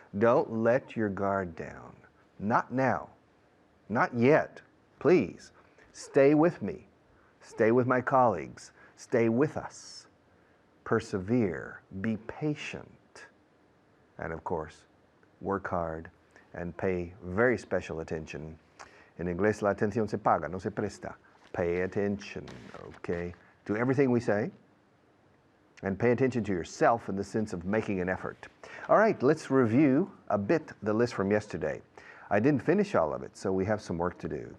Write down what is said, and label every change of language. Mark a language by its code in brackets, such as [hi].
[en] Don't let your guard down. Not now. Not yet. Please, stay with me. Stay with my colleagues. Stay with us. Persevere. Be patient. And of course, work hard and pay very special attention. [es] En inglés, la atención se paga, no se presta. [en] Pay attention, okay, to everything we say. And pay attention to yourself in the sense of making an effort. All right, let's review a bit the list from yesterday. I didn't finish all of it, so we have some work to do.